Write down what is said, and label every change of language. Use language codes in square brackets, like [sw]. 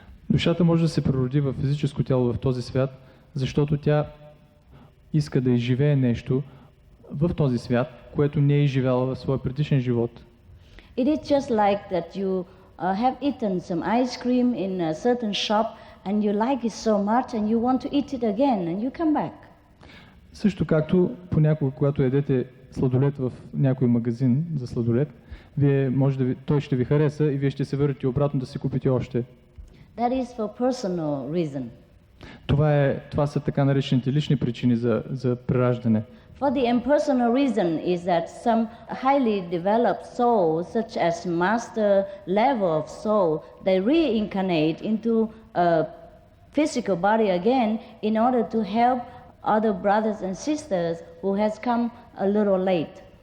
[bg] Душата може да се прероди в физическо тяло в този свят, защото тя иска да изживее нещо в този свят, което не е изживяла в своя предишен живот. [en] It is just like that you have eaten some ice cream in a certain shop and you like it so much and you want to eat it again and you come back. [bg] Също както понякога, когато ядете сладолед в някой магазин за сладолед, той ще ви хареса и вие ще се върнете обратно да си купите още. [en] That is for personal reason. [bg] Това са така наречените лични причини за прераждане. [en] For the impersonal reason is that some highly developed souls, such as master level of soul, they reincarnate into a physical body again in order to help other brothers and sisters who has come a little late.